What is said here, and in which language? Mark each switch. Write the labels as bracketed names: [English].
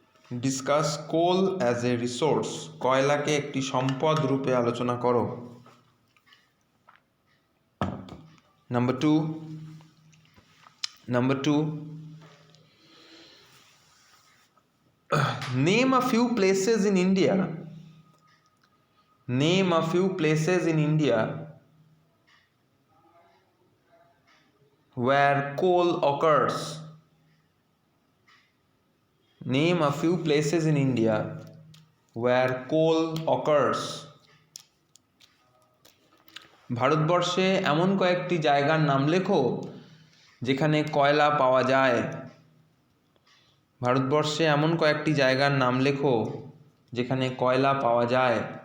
[English] Discuss coal as a resource. [Bangla] কয়লাকে একটি সম্পদ রূপে আলোচনা করো। [English] Number two, name a few places in India. Name a few places in India where coal occurs. Name a few places in India where coal occurs. [Bangla] ভারতবর্ষে এমন কয়েকটি জায়গার নাম লেখো যেখানে কয়লা পাওয়া যায়। ভারতবর্ষে এমন কয়েকটি জায়গার নাম লেখো যেখানে কয়লা পাওয়া যায়।